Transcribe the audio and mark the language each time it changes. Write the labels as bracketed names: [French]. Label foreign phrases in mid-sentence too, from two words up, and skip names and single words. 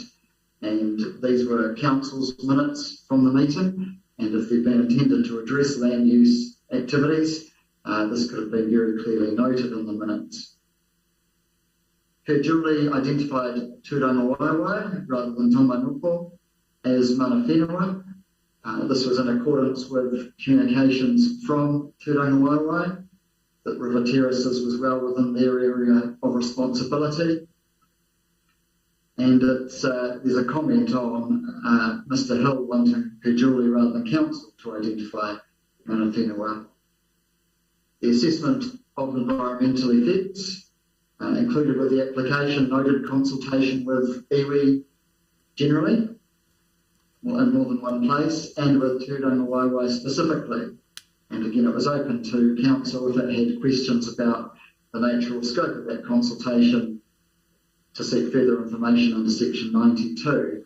[English] And these were council's minutes from the meeting, and if they'd been intended to address land use activities, this could have been very clearly noted in the minutes. Perjuli identified Tūranga Waiwai rather than Tamanupo as [Māori] mana whenua. [English] This was in accordance with communications from Tūranga Waiwai that River Terraces was well within their area of responsibility. And there's a comment on Mr Hill wanting Perjuli rather than council to identify [Māori] mana whenua. [English] The assessment of environmental effects included with the application noted consultation with iwi generally, in more than one place, and with Tūranga Waiwai specifically. And again, it was open to council if it had questions about the nature or scope of that consultation to seek further information under section 92.